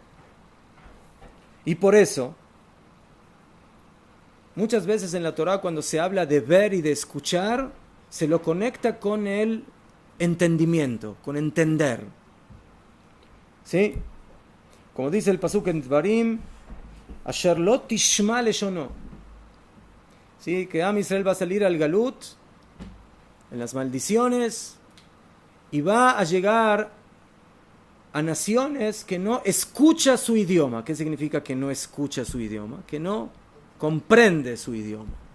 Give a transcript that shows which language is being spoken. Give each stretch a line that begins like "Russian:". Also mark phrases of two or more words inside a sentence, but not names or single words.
Spanish: Y por eso, muchas veces en la Torah cuando se habla de ver y de escuchar, se lo conecta con el entendimiento, con entender. ¿Sí? Como dice el pasuk en Dvarim,
Hebrew: Asher lo tishma leshono.
Spanish: ¿Sí? Que Am Israel va a salir al Galut, en las maldiciones, y va a llegar a naciones que no escucha su idioma. ¿Qué significa que no escucha su idioma? Que no comprende su idioma.